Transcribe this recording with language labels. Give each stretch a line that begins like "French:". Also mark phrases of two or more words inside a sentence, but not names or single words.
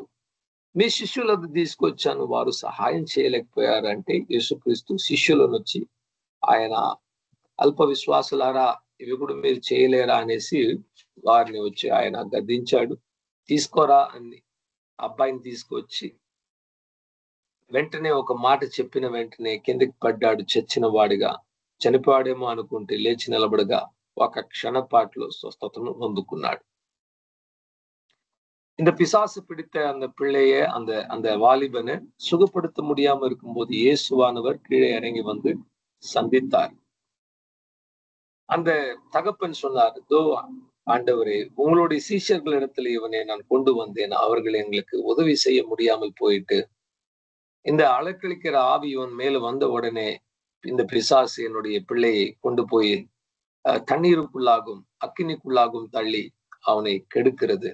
Telugu: మీ శిష్యులకు తీసుకొచ్చాను, వారు సహాయం చేయలేకపోయారంటే యేసుక్రీస్తు శిష్యులను వచ్చి ఆయన అల్ప విశ్వాసులారా, ఇవి కూడా మీరు చేయలేరా అనేసి వారిని వచ్చి ఆయన గద్దించాడు. తీసుకోరా అని అబ్బాయిని తీసుకొచ్చి వెంటనే ఒక మాట చెప్పిన వెంటనే కిందకి పడ్డాడు. చచ్చిన వాడిగా, చనిపోయాడేమో అనుకుంటే లేచి నిలబడగా ఒక క్షణపాట్లో స్వస్థతను పొందుకున్నాడు.
Tamil: இந்த பிசாசு பிடித்த அந்த பிள்ளையை, அந்த வாலிபனை சுகப்படுத்த முடியாம இருக்கும்போது இயேசுவானவர் கீழே இறங்கி சந்தித்தார். அந்த தகப்பன் சொன்னார், தோ ஆண்டவரே, உங்களுடைய சீஷர்களிடத்துல இவனை நான் கொண்டு வந்தேன், அவர்கள் எங்களுக்கு உதவி செய்ய முடியாமல் போயிட்டு இந்த அலக்களிக்கிற ஆவி இவன் மேல வந்த உடனே இந்த பிசாசு என்னுடைய பிள்ளையை கொண்டு போய் தண்ணீருக்குள்ளாகும் அக்கினிக்குள்ளாகும் தள்ளி அவனை கெடுக்கிறது.